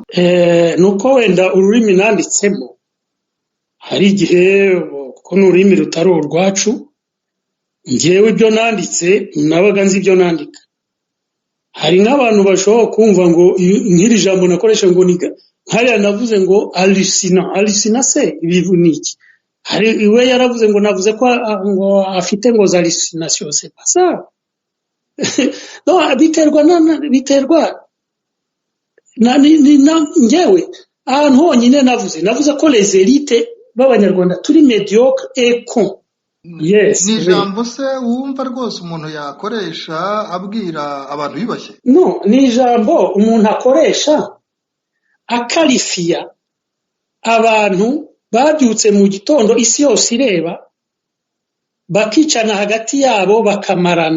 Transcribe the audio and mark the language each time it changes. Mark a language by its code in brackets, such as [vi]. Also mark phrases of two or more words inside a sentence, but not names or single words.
[rw] Nuko wenda ururimi nanditsemo hari igihe, kuko n'ururimi rutari urwacu, njyewe ibyo nanditse nabaga nzi ibyo nandika. Hari nk'abantu bashobora kumva ngo nk'iri jambo nakoresha ngo hariya navuze ngo hallucinant se ibivu niki. Hari iwe yaravuze ngo navuze ko ngo afite ngo za hallucination, [fr] c'est pas ça. [rw] No, biterwa njyewe ahantu honyine navuze ko [fr] les élites [rw] b'abanyarwanda turi [fr] médiocre et con. [en] Yes. [rw] Ni ijambo se wumva rwose umuntu yakoresha abwira abantu bibashye? No, ni ijambo umuntu akoresha akarifiya abantu babyutse mu gitondo isi yose ireba, bakicana hagati yabo bakamarana.